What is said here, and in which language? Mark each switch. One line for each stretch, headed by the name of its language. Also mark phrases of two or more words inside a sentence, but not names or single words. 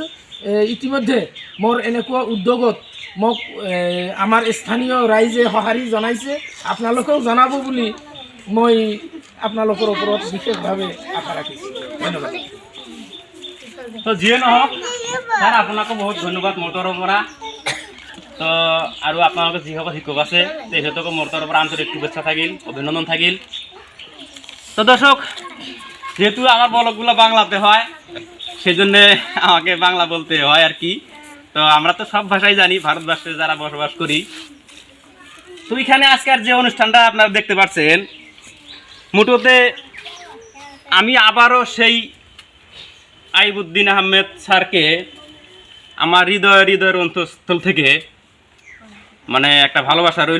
Assamese: ইতিমধ্যে মোৰ এনেকুৱা উদ্যোগত মোক আমাৰ স্থানীয় ৰাইজে সঁহাৰি জনাইছে, আপোনালোকেও জনাব বুলি মই আপোনালোকৰ ওপৰত বিশেষভাৱে আশা ৰাখিছোঁ। ধন্যবাদ। তো যিয়ে নহওক ছাৰ আপোনাকো বহুত ধন্যবাদ মোৰ তৰফৰ পৰা। তো আৰু আপোনালোকে যিসকল শিক্ষক আছে তেখেতকো মোৰ তৰফৰ পৰা আন্তৰিক শুভেচ্ছা থাকিল, অভিনন্দন থাকিল।
Bangla: তো দর্শক, যেহেতু আমার ব্লগগুলো বাংলাতে হয় সেজন্যে আমাকে বাংলা বলতে হয় আর কি। তো আমরা তো সব ভাষাই জানি ভারতবর্ষে যারা বসবাস করি। তো এখানে আজকের যে অনুষ্ঠানটা আপনারা দেখতে পাচ্ছেন, মোটোতে আমি আবারও সেই আইবুদ্দিন আহমেদ স্যারকে আমার হৃদয়ের অন্তঃস্থল থেকে মানে একটা ভালোবাসা রইল।